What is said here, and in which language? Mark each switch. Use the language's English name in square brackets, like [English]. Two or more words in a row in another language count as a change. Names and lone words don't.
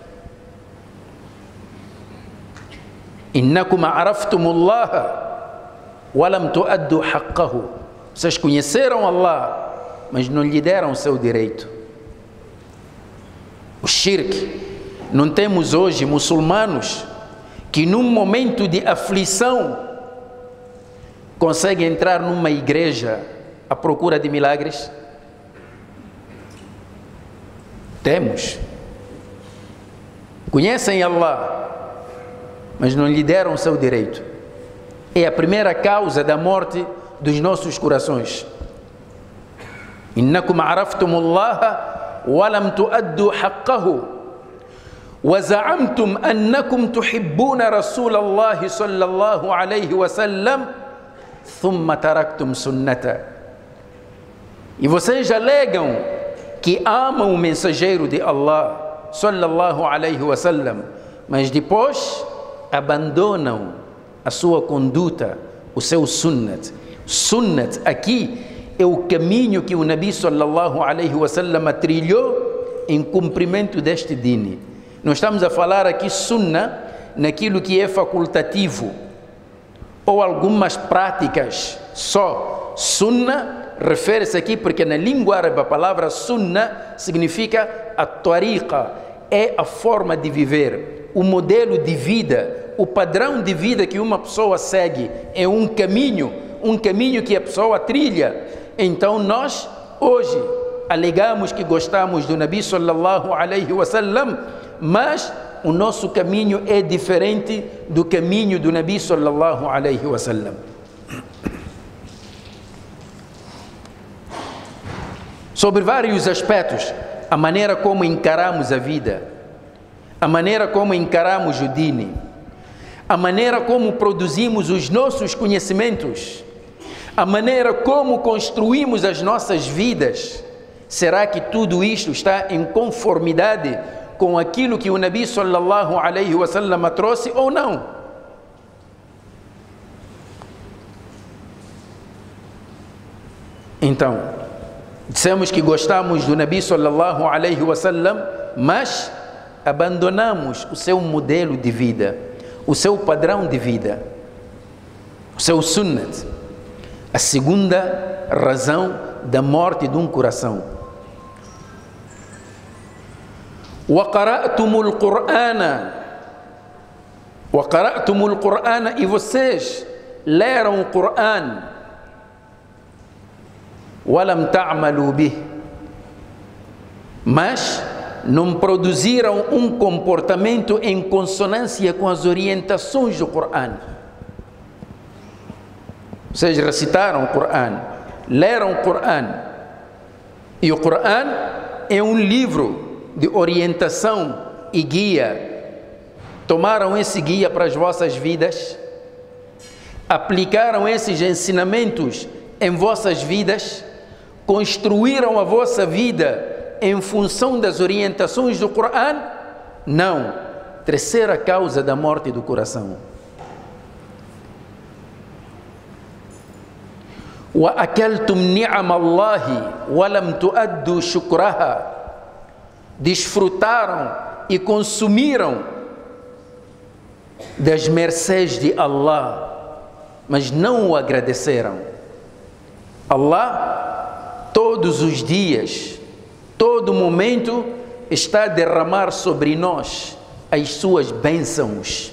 [Arabic] إنكم عرفتم الله ولم تؤدوا حقه. [Portuguese] Vocês conheceram Allah, mas não lhe deram o seu direito. O shirk. Não temos hoje muçulmanos que num momento de aflição conseguem entrar numa igreja à procura de milagres? Temos. Conhecem Allah, mas não lhe deram o seu direito. É a primeira causa da morte dos nossos corações. [Arabic] إنكم عرفتم الله ولم تؤدوا حقه وزعمتم أنكم تحبون رسول الله صلى الله عليه وسلم ثم تركتم سنته. [Portuguese] E vocês alegam que amam o mensageiro de Allah [Arabic] صلى الله عليه وسلم, [Portuguese] mas depois abandonam a sua conduta, o seu sunnat. Sunnat aqui é o caminho que o [Arabic] النبي صلى الله عليه وسلم [Portuguese] trilhou em cumprimento deste dini. Não estamos a falar aqui sunna naquilo que é facultativo ou algumas práticas só. Sunna refere-se aqui porque na língua árabe a palavra sunna significa a tariqa, é a forma de viver, o modelo de vida, o padrão de vida que uma pessoa segue, é um caminho que a pessoa trilha. Então nós hoje alegamos que gostamos do [Arabic] النبي صلى الله عليه وسلم, [Portuguese] mas o nosso caminho é diferente do caminho do [Arabic] النبي صلى الله عليه وسلم. [Portuguese] Sobre vários aspectos, a maneira como encaramos a vida, a maneira como encaramos o dini, a maneira como produzimos os nossos conhecimentos, a maneira como construímos as nossas vidas. Será que tudo isto está em conformidade com aquilo que o [Arabic] النبي صلى الله عليه وسلم [Portuguese] trouxe ou não? Então, dissemos que gostamos do [Arabic] النبي صلى الله عليه وسلم, [Portuguese] mas abandonamos o seu modelo de vida, o seu padrão de vida, o seu sunnat. A segunda razão da morte de um coração. [Arabic] وَقَرَأْتُمُ الْقُرْآنَ, [Portuguese] e vocês leram o Qur'an. [Arabic] وَلَمْ تَعْمَلُوا بِهِ, [Portuguese] mas não produziram um comportamento em consonância com as orientações do Qur'an. Vocês recitaram o Qur'an, leram o Qur'an, e o Qur'an é um livro de orientação e guia. Tomaram esse guia para as vossas vidas? Aplicaram esses ensinamentos em vossas vidas? Construíram a vossa vida em função das orientações do Qur'an? Não. Terceira causa da morte do coração. [Arabic] وَأَكَلْتُمْ نِعَمَ اللَّهِ وَلَمْ تُؤَدُّوا شُكْرَهَا, [Portuguese] desfrutaram e consumiram das mercês de Allah, mas não o agradeceram. Allah, todos os dias, todo momento, está a derramar sobre nós as suas bênçãos.